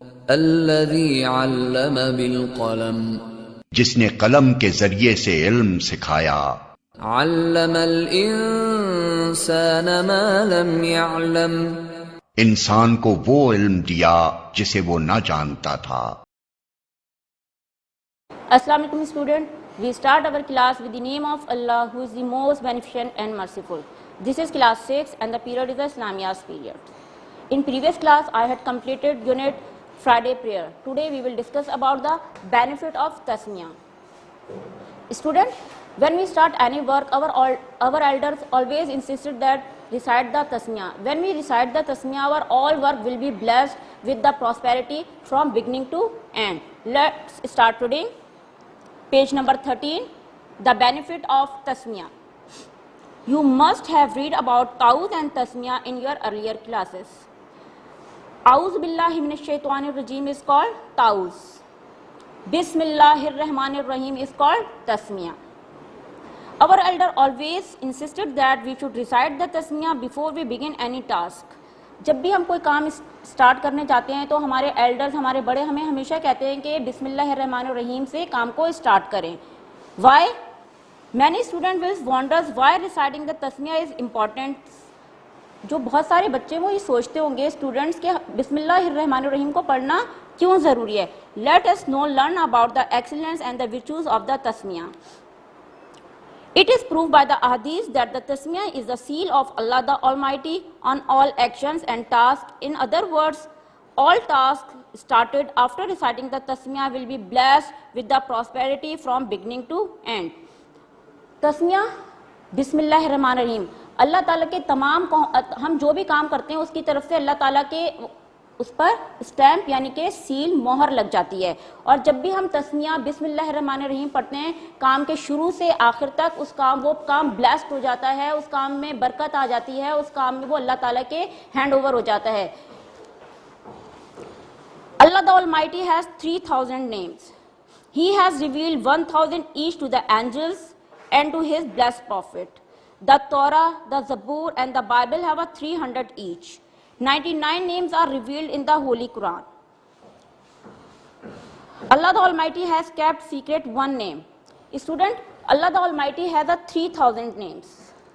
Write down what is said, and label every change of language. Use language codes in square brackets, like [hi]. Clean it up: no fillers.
[ar] الذی علم بالقلم۔ [ur] جس نے قلم کے ذریعے سے علم سکھایا۔ [ar] علم الانسان ما لم يعلم۔ [ur] انسان کو وہ علم دیا جسے وہ نہ جانتا تھا۔ [en] Assalamu alaikum student. We start our class with the name of Allah who is the most beneficent and merciful. This is class 6 and the period is the Islamiyas period. In previous class I had completed unit Friday prayer. Today we will discuss about the benefit of tasmiyah. Student, when we start any work our elders always insisted that recite the tasmiyah. When we recite the tasmiyah our all work will be blessed with the prosperity from beginning to end. Let's start reading. Page number 13, the benefit of tasmiyah. You must have read about ta'awuz and tasmiyah in your earlier classes. [ar] A'udhu billahi minash shaitanir rajim [en] is called ta'awuz. [ar] Bismillahir rahmanir rahim [en] is called tasmiyah. Our elder always insisted that we should recite the tasmiyah before we begin any task. [ur] جب بھی ہم کوئی کام start کرنے جاتے ہیں تو ہمارے elders ہمارے بڑے ہمیں ہمیشہ کہتے ہیں کہ [ar] بسم اللہ الرحمن الرحیم [ur] سے کام کو اسٹارٹ کریں۔ [en] Why many student will wonders why reciting the تسمیہ is important. [ur] جو بہت سارے بچے وہ یہ سوچتے ہوں گے اسٹوڈنٹس کہ بسم اللہ الرحمن الرحیم کو پڑھنا کیوں ضروری ہے۔ [en] Let us now learn about the excellence and the virtues of the تسمیہ۔ It is proved by the ahadith that the tasmiyah is the seal of Allah the Almighty on all actions and tasks. In other words, all tasks started after reciting the tasmiyah will be blessed with the prosperity from beginning to end. [ur] tasmiyah [ar] بسم اللہ الرحمن الرحیم [ur] اللہ تعالیٰ کے تمام ہم جو بھی کام کرتے ہیں اس کی طرف سے اللہ تعالیٰ کے اس پر اسٹیمپ یعنی کہ سیل مہر لگ جاتی ہے۔ اور جب بھی ہم تسمیہ بسم اللہ الرحمن الرحیم پڑھتے ہیں کام کے شروع سے آخر تک وہ کام بلیسڈ ہو جاتا ہے، اس کام میں برکت آ جاتی ہے، اس کام میں وہ اللہ تعالیٰ کے ہینڈ اوور ہو جاتا ہے۔ اللہ [en] the Almighty has 3000 names. He has revealed 1000 each to the angels and to his blessed prophet. The Torah, the Zabur and the Bible have a 300 each. 99 names are revealed in the Holy Quran. Allah the Almighty has kept secret one name. Student, Allah the Almighty has a 3000 names.